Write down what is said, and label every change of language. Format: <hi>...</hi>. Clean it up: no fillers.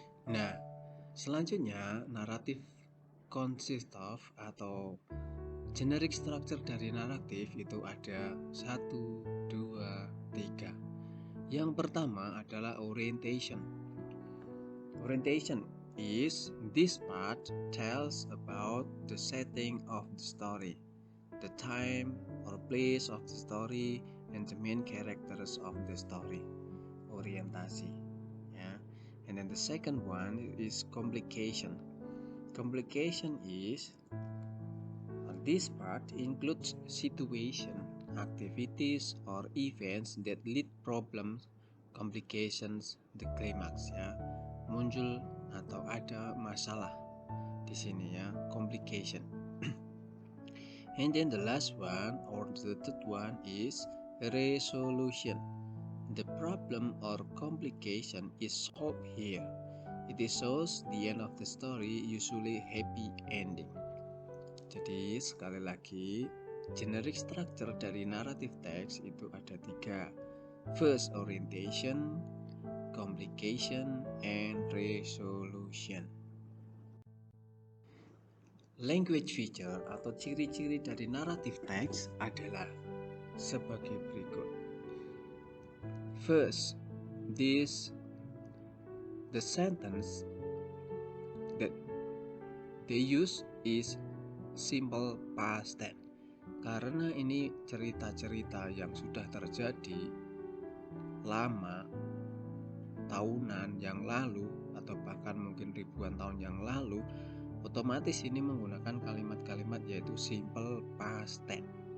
<id>Nah, selanjutnya naratif</id> <en>consist of</en> <id>atau generic structure dari naratif itu ada 1, 2, 3. Yang pertama adalah orientation.</id> <en>Orientation is this part tells about the setting of the story, the time or place of the story, and the main characters of the story.</en> <id>Orientasi, ya.</id> <en>And then the second one is complication. Complication is this part includes situation, activities, or events that lead problems, complications, the climax, ya.</en> <id>Muncul atau ada masalah di sini, ya, complication.</id> <en>And then the last one or the third one is resolution. The problem or complication is solved here. It shows the end of the story, usually happy ending.</en> <id>Jadi sekali lagi, generic structure dari naratif teks itu ada 3.</id> <en>First, orientation, complication, and resolution.</en> <id>Language feature atau ciri-ciri dari naratif teks adalah sebagai berikut.</id> <en>First, the sentence that they use is simple past tense.</en> <id>Karena ini cerita-cerita yang sudah terjadi lama, tahunan yang lalu atau bahkan mungkin ribuan tahun yang lalu, otomatis ini menggunakan kalimat-kalimat yaitu simple past tense.</id>